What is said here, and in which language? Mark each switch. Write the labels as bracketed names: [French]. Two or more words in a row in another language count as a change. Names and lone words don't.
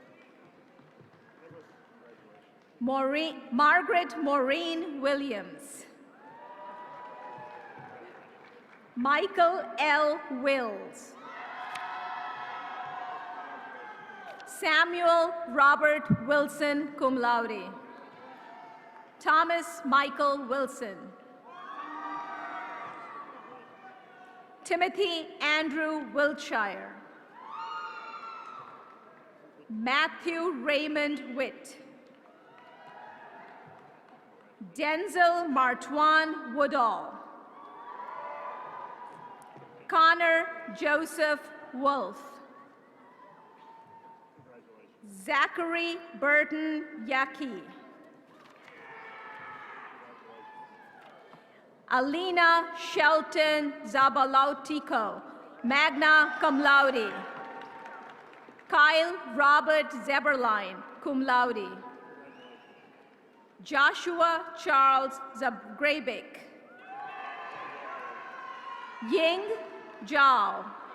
[English] Margaret Maureen Williams. Michael L. Wills. Samuel Robert Wilson, [Latin] cum laude. [English] Thomas Michael Wilson. Timothy Andrew Wiltshire. Matthew Raymond Witt. Denzel Martwan Woodall. Connor Joseph Wolf. Zachary Burton Yaki. Alina Shelton Zabalautico, [Latin] magna cum laude. [English] Kyle Robert Zeberline, [Latin] cum laude. [English] Joshua Charles Zabgrabik. Ying Zhao.